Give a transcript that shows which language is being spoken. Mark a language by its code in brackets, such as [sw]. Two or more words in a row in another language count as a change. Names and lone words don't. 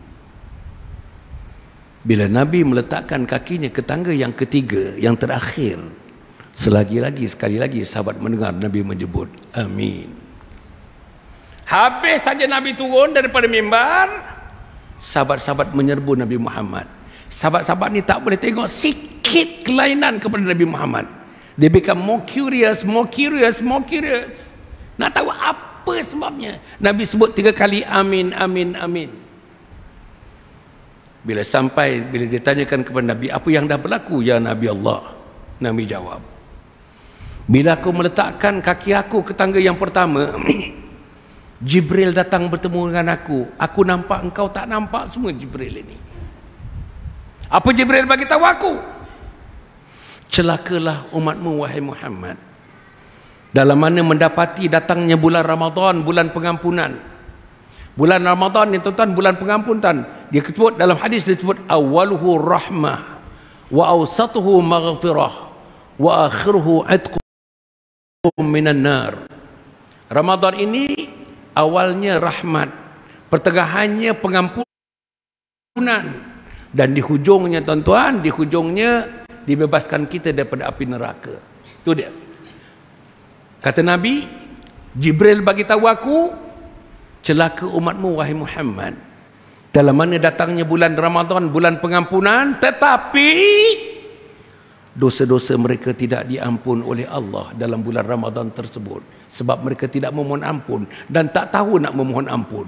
[ms] Bila Nabi meletakkan kakinya ke tangga yang ketiga, yang terakhir, sekali lagi sahabat mendengar Nabi menyebut amin. Habis saja Nabi turun daripada mimbar, sahabat-sahabat menyerbu Nabi Muhammad. Sahabat-sahabat ni tak boleh tengok sikit kelainan kepada Nabi Muhammad. [en] They become more curious. [ms] Nak tahu apa sebabnya. Nabi sebut 3 kali amin. Bila ditanyakan kepada Nabi, apa yang dah berlaku ya Nabi Allah? Nabi jawab, bila aku meletakkan kaki aku ke tangga yang pertama, Jibril datang bertemu dengan aku. Aku nampak, engkau tak nampak semua Jibril ini. Apa Jibril bagi tahu aku? Celakalah umatmu wahai Muhammad, dalam mana mendapati datangnya bulan Ramadan, bulan pengampunan. Bulan Ramadan ni, tuan-tuan, bulan pengampunan. Dia sebut dalam hadis, disebut [ar] أوله رحمة وأوسطه مغفرة وآخره عتق من النار. [ms] Ramadan ini awalnya rahmat, pertengahannya pengampunan, dan di hujungnya, tuan-tuan, di hujungnya dibebaskan kita daripada api neraka. Itu dia. Kata Nabi, Jibril bagi tahu aku, celaka umatmu wahai Muhammad, dalam mana datangnya bulan Ramadan, bulan pengampunan, tetapi dosa-dosa mereka tidak diampun oleh Allah dalam bulan Ramadan tersebut, sebab mereka tidak memohon ampun dan tak tahu nak memohon ampun.